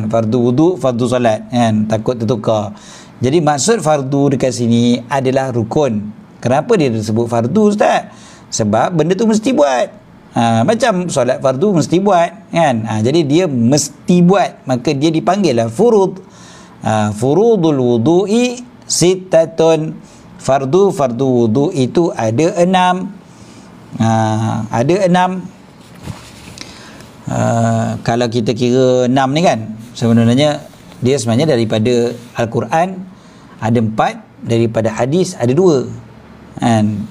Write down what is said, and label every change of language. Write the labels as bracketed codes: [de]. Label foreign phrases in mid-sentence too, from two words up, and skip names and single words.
[ms] Fardu wudu', fardu solat kan, takut tertukar. Jadi maksud fardu dekat sini adalah rukun. Kenapa dia disebut fardu, Ustaz? Sebab benda tu mesti buat. Macam solat fardu mesti buat kan. Jadi dia mesti buat, maka dia dipanggil lah furud. [ar] فروض الوضوء ستة. [ms] Fardu wudu' itu ada 6. Ada 6. Kalau kita kira 6 ni kan, sebenarnya dia sebenarnya daripada Al-Quran ada 4, daripada hadis ada 2 kan.